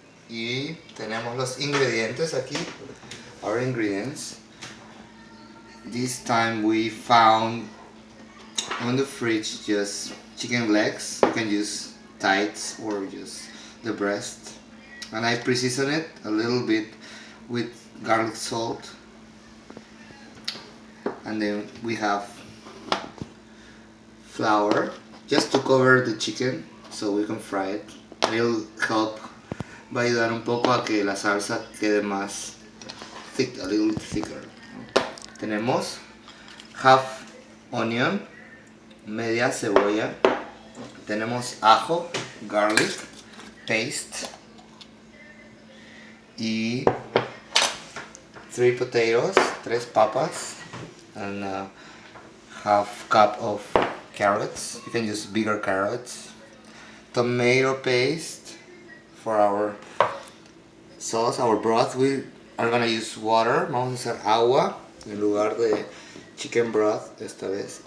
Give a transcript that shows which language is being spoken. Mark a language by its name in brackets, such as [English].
[Spanish] Y tenemos los ingredientes aquí. [English] Our ingredients. This time we found on the fridge just chicken legs. You can use thighs or just the breast. And I pre-season it a little bit with garlic salt. And then we have flour just to cover the chicken so we can fry it. It'll help, [Spanish] va a ayudar un poco a que la salsa quede más [English] thick, a little thicker. Tenemos half onion, [Spanish] media cebolla, tenemos ajo, [English] garlic paste y 3 potatoes, [Spanish] 3 papas, [English] and half cup of carrots. You can use bigger carrots. Tomato paste for our sauce, our broth. We are gonna use water. [Spanish] Vamos a hacer agua en lugar de [English] chicken broth [Spanish] esta vez.